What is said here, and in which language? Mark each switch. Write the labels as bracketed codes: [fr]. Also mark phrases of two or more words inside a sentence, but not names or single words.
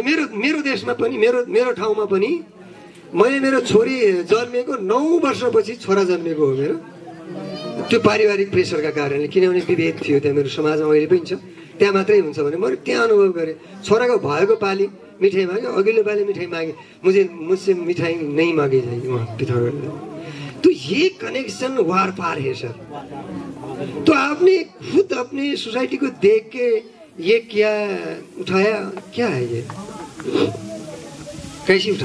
[ne] मेरो देशमा पनि मेरो ठाउँमा पनि मैले मेरो छोरी जन्मेको 9 वर्षपछि छोरा जन्मेको हो मेरो। त्यो पारिवारिक प्रेसरका कारणले, किनभने विभेद थियो त्यहाँ मेरो समाजमा अहिले पनि छ। त्यहाँ मात्रै हुन्छ भने मैले त्यहाँ अनुभव गरेँ। छोराको भएको पालि मिठाई माग्यो, अघिल्लो पालि मिठाई मागे, [hi] मुझसे मिठाई नहीं मांगी जाएगी वहाँ पिथौरागढ़ में। तो ये कनेक्शन वार पार है सर। तो आपने खुद अपनी सोसाइटी को देख के ये क्या उठाया, क्या है ये, कैसी उठा?